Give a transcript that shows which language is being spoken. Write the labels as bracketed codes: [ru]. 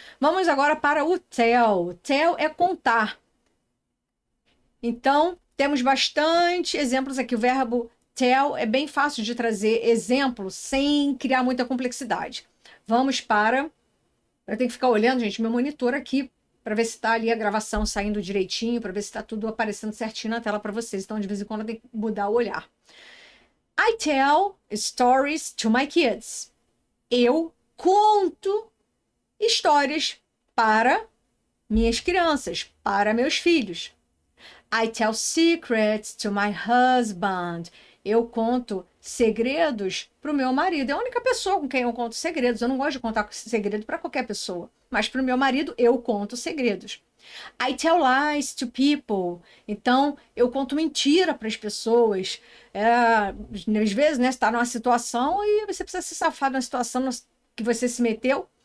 [pt] Vamos agora para o tell. Tell é contar. Então, temos bastante exemplos aqui. O verbo tell é bem fácil de trazer exemplos sem criar muita complexidade. Vamos para... Eu tenho que ficar olhando, gente, meu monitor aqui para ver se está ali a gravação saindo direitinho, para ver se está tudo aparecendo certinho na tela para vocês. Então, de vez em quando, eu tenho que mudar o olhar. [en] I tell stories to my kids. [pt] Eu conto histórias para minhas crianças, para meus filhos. [en] I tell secrets to my husband. [pt] Eu conto segredos para o meu marido. É a única pessoa com quem eu conto segredos. Eu não gosto de contar segredo para qualquer pessoa. Mas para o meu marido, eu conto segredos. [en] I tell lies to people. [pt] Então, eu conto mentira para as pessoas. Às vezes, né, você está numa situação e você precisa se safar de uma situação que você se meteu.